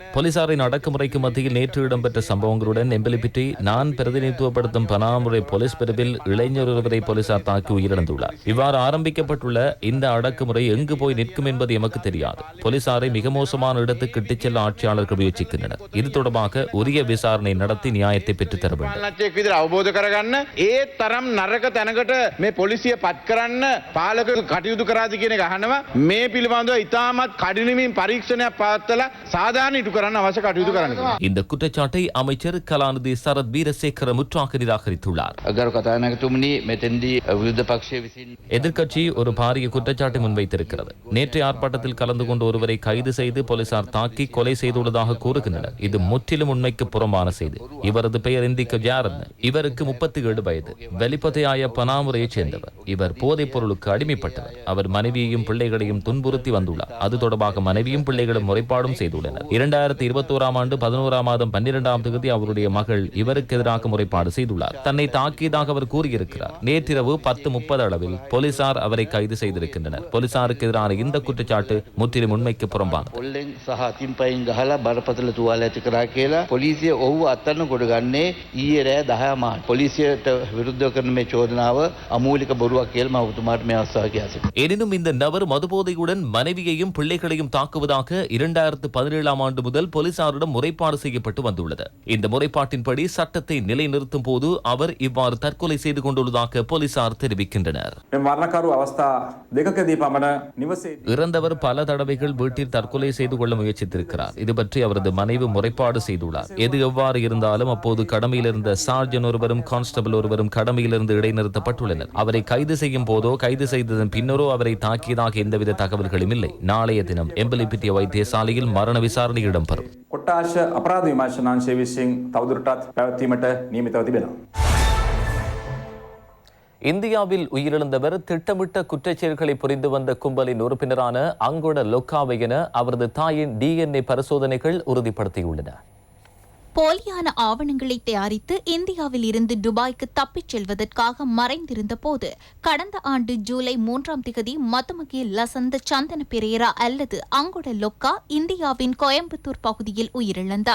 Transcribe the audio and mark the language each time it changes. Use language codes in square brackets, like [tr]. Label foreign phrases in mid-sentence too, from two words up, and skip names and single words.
[ta] போலீசாரின் அடக்குமுறைக்கு மத்தியில் நேற்று இடம்பெற்ற சம்பவங்களுடன் எம்பலிபிட்டி நான் பிரதிநிதித்துவப்படுத்தும் பனாமுரை போலீஸ் பிரிவில் இளைஞர் ஒருவரை போலீசார் தாக்கி உயிரிழந்துள்ளார். இவ்வாறு ஆரம்பிக்கப்பட்டுள்ள இந்த அடக்குமுறை எங்கு போய் நிற்கும் என்பது எமக்கு தெரியாது. போலீசாரை மிக மோசமான இடத்துக்கு இட்டுச் செல்ல ஆட்சியாளர்கள் முயற்சிக்கின்றனர். இது தொடர்பாக தொடர்பாக உரிய விசாரணை நடத்தி நியாயத்தை பெற்றுத்தர வேண்டும். [si] පාලනච්චයෙක් විදිහට අවබෝධ කරගන්න ඒ තරම් නරක තැනකට මේ පොලිසිය පත් කරන්න පාලක කටයුතු කරාද කියන එක අහනවා. මේ පිළිබඳව ඉතාමත් කඩිනමින් පරීක්ෂණයක් පවත්වලා සාධාරණ ඉටු කරන්න අවශ්‍ය කටයුතු කරන්න. [ta] இந்த குற்றச்சாட்டை அமைச்சர் கலாநிதி சரத் வீரசேகர முற்றாக நிராகரித்துள்ளார். [si] අගරු කතානායකතුමනි මෙතෙන්දී විරුද්ධ පක්ෂයේ විසින් [ta] எதிர்க்கட்சி ஒரு பாரிய குற்றச்சாட்டை முன்வைத்திருக்கிறது. நேற்றைய ஆர்ப்பாட்டத்தில் கலந்து கொண்ட ஒருவரை கைது செய்து போலீசார் தாக்கி கொலை செய்துள்ளதாக கூறுகின்றனர். இது முற்றிலும் உண்மைக்கு புறம்பான செய்தி. இவரது பெயர் இந்திக்க ஜாரன். இவருக்கு 37 வயது. வெளிப்பதையாய பனாமுறையைச் சேர்ந்தவர். இவர் போதைப் பொருளுக்கு அடிமைப்பட்டவர். அவர் மனைவியையும் பிள்ளைகளையும் துன்புறுத்தி வந்துள்ளார். அது தொடர்பாக மனைவியும் பிள்ளைகளும் முறைப்பாடும் செய்துள்ளனர். 2021 ஆண்டு 11 மாதம் 12ஆம் தேதி அவருடைய மகள் இவருக்கு எதிராக முறைப்பாடு செய்துள்ளார். தன்னை தாக்கியதாக அவர் கூறியிருக்கிறார். நேற்றிரவு 10:30 அளவில் போலீசார் அவரை கைது செய்திருக்கின்றனர். போலீசாருக்கு எதிரான இந்த குற்றச்சாட்டு முற்றிலும் உண்மைக்கு புறம்பானது. [si] පොල්ලෙන් සහ අතින් පයින් ගහලා බරපතල තුවාල ඇති කරා කියලා පොලිසිය ඔහු අත්අඩංගු කොටගන්නේ ඊයේ රෑ 10 මාර්ච්. පොලිසියට විරුද්ධව කරන මේ චෝදනාව අමූලික බොරුවක් කියලා මම ඔබතුමාට මේ අවස්ථාව කියා සිටිනවා. [ta] எனினும் இந்த நபர் மதுபோதையுடன் மனைவியையும் பிள்ளைகளையும் தாக்குவதாக 2017ஆம் ஆண்டு முதல் போலீசாரிடம் முறைப்பாடு செய்யப்பட்டு வந்துள்ளது. இந்த முறைப்பாட்டின்படி சட்டத்தை நிலைநிறுத்தும் போது அவர் இவ்வாறு தற்கொலை செய்து கொண்டுள்ளதாக போலீசார் தெரிவிக்கின்றனர். இறந்தவர் பல தடவைகள் வீட்டில் தற்கொலை செய்து கொள்ள முயற்சித்திருக்கிறார். இது பற்றி அவரது மனைவி முறைப்பாடு செய்துள்ளார். எது எவ்வாறு இருந்தாலும் அப்போது கடமையில் இருந்த சார்ஜன் ஒருவரும் கான்ஸ்டபிள் ஒருவரும் கடமையிலிருந்து இடைநிறுத்தப்பட்டுள்ளனர். அவரை கைது செய்யும் போதோ கைது செய்ததன் பின்னரோ அவரை தாக்கியதாக எந்தவித தகவல்களும் இல்லை. நாளைய தினம் எம்பலிப்பிட்டிய வைத்தியசாலையில் மரண விசாரணை இடம்பெறும். [si] කොට්ටාශ අපරාධ විමර්ශනාංශය විසින් තවදුරටත් පැවැත්වීමට නියමිතව තිබෙනවා. [ta] இந்தியாவில் உயிரிழந்தவர் திட்டமிட்ட குற்றச்செயல்களை புரிந்து வந்த கும்பலின் உறுப்பினரான அங்கொட லொக்காவை என அவரது தாயின் DNA பரிசோதனைகள் உறுதிப்படுத்தியுள்ளன. போலியான ஆவணங்களை தயாரித்து இந்தியாவில் இருந்து துபாய்க்கு தப்பிச் செல்வதற்காக மறைந்திருந்த போது கடந்த ஆண்டு ஜூலை 3ஆம் தேதி மதுமகி லசந்த சந்தன பெரேரா அல்லது அங்கொட லொக்கா இந்தியாவின் கோயம்புத்தூர் பகுதியில் உயிரிழந்தார்.